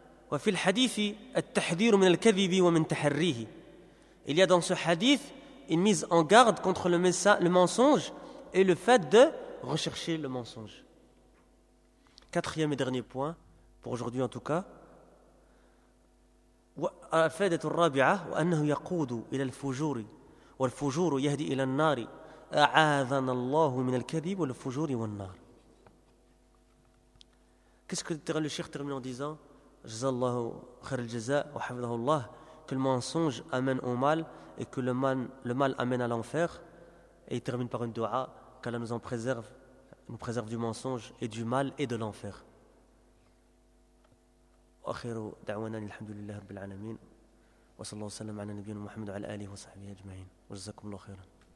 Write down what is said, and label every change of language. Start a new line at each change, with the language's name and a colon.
Arabic: وفي الحديث التحذير من الكذب ومن تحريه.
French: Il y a dans ce hadith une mise en garde contre le mensonge et le fait de rechercher le mensonge. Quatrième et dernier point, pour aujourd'hui en tout cas.
Arabic: الفائدة الرابعة وأنه يقود إلى الفجور والفجور يهدي إلى النار أعاذنا الله من الكذب والفجور والنار.
French: Qu'est-ce que le Cheikh termine en disant?
Arabic: جزا الله خير الجزاء وحفظه الله.
French: Que le mensonge amène au mal et que le mal amène à l'enfer. Et il termine par une dua qu'Allah nous en préserve, nous préserve du mensonge et du mal et de l'enfer.
Arabic: وآخر دعوانا الحمد لله رب العالمين وصلى الله وسلم على نبينا محمد وعلى آله وصحبه أجمعين وجزاكم الله خيراً.